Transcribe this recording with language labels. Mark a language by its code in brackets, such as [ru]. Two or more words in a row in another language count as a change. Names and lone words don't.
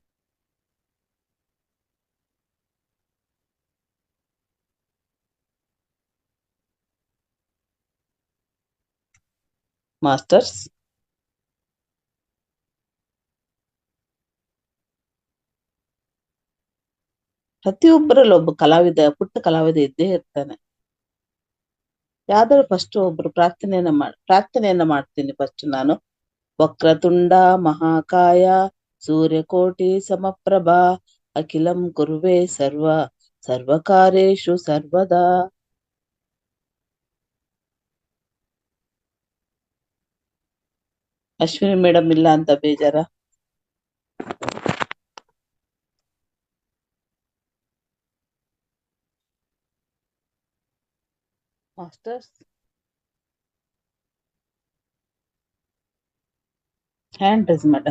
[kn] ಮಾಸ್ಟರ್ಸ್, ಪ್ರತಿಯೊಬ್ಬರಲ್ಲಿ ಒಬ್ಬ ಪುಟ್ಟ ಕಲಾವಿದ ಇದ್ದೇ ಇರ್ತಾನೆ. ಯಾವ್ದಾದ್ರು ಫಸ್ಟ್ ಒಬ್ರು ಪ್ರಾರ್ಥನೆಯನ್ನ ಮಾಡ್ತೀನಿ. ಫಸ್ಟ್ ನಾನು [sa] ವಕ್ರತುಂಡ ಮಹಾಕಾಯ ಸೂರ್ಯಕೋಟಿ ಸಮಪ್ರಭಾ ಅಖಿಲಂ ಕುರುವೆ ಸರ್ವಕಾರ್ಯೇಷು ಸರ್ವದಾ. [kn] ಅಶ್ವಿನಿ ಮೇಡಮ್ ಇಲ್ಲ ಅಂತ ಬೇಜಾರ? [en] Masters, hand raise madam.